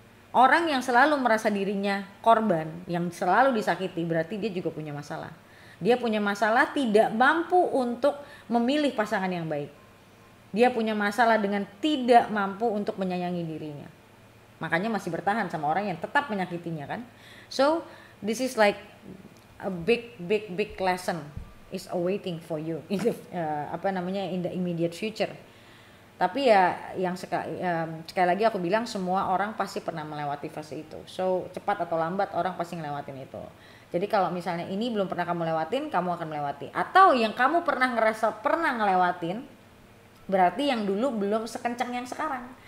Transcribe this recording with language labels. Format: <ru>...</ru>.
<id>Orang yang selalu merasa dirinya korban, yang selalu disakiti, berarti dia juga punya masalah. Dia punya masalah tidak mampu untuk memilih pasangan yang baik. Dia punya masalah dengan tidak mampu untuk menyayangi dirinya. Makanya masih bertahan sama orang yang tetap menyakitinya kan.</id> <en>So this is like a big lesson is awaiting for you in the, in the immediate future.</en> <id>Tapi ya yang sekali lagi aku bilang, semua orang pasti pernah melewati fase itu. So cepat atau lambat orang pasti ngelewatin itu. Jadi kalau misalnya ini belum pernah kamu lewatin, kamu akan melewati. Atau yang kamu pernah ngelewatin, berarti yang dulu belum sekencang yang sekarang.</id>